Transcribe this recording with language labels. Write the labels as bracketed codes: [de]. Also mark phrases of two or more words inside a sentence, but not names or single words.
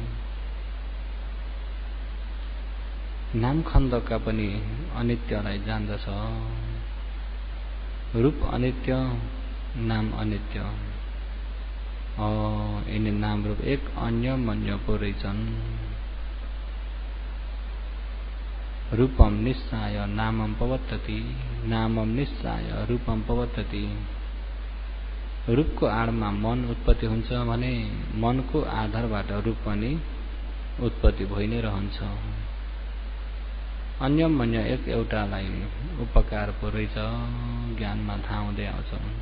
[ne] नाम खण्डका पनि अनित्यलाई जान्दछ। रूप अनित्य, नाम अनित्य। यिनी नाम रूप एक अन्य मन्य पो रहेछन्। [pi] रूपम निस्साय नामम पवत्तति, नामम निस्साय रूपम पवत्तति। [ne] रूपको आडमा मन उत्पत्ति हुन्छ भने मनको आधारबाट रूप पनि उत्पत्ति भइ नै रहन्छ। अन्य मन्य एक एउटालाई उपकार पो रहेछ, ज्ञानमा थाहा हुँदै आउँछ।